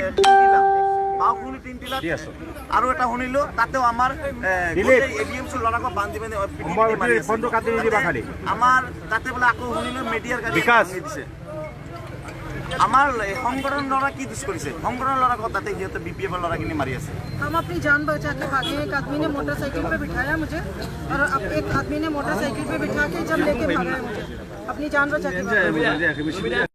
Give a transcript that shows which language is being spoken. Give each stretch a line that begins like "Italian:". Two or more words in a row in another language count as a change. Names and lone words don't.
Assamese: বাওকুনি তিনটিলা আৰু এটা শুনিলোঁ তাতেও আমাৰ এডিএমচি ল'ৰাক বান্ধি বান্ধি ফোনটো কাটি নিদিবা খালি। আমাৰ তাতে বোলে আকৌ শুনিলোঁ মিডিয়াৰ গাড়ী ভাঙি দিছে। আমাৰ সংগঠন ল'ৰা কি দুষ কৰিছে? সংগঠন ল'ৰা তাতে সিহঁতে BPF ল'ৰাখিনি মাৰি আছে।
Hindi: हम अपनी जान बचा के भागे। एक आदमी ने मोटरसाइकिल पे बिठाया मुझे और एक आदमी ने मोटरसाइकिल पे बिठा के जब लेके भागा है मुझे, अपनी जान बचा के भागा।